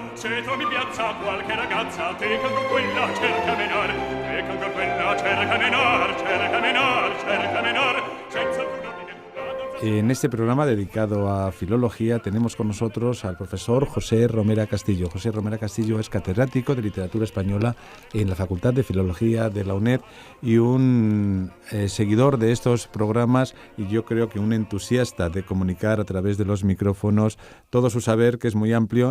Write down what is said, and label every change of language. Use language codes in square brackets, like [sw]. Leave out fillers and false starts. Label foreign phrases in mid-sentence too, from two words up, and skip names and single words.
[it] se trovi in piazza qualche ragazza, te che ancor quella cerca menar, te che ancor quella cerca menar, cerca menar, cerca menar, senza alcun ordine. [es] En este programa dedicado a filología tenemos con nosotros al profesor José Romera Castillo. José Romera Castillo es catedrático de literatura española en la Facultad de Filología de la UNED y un seguidor de estos programas, y yo creo que un entusiasta de comunicar a través de los micrófonos todo su saber, que es muy amplio.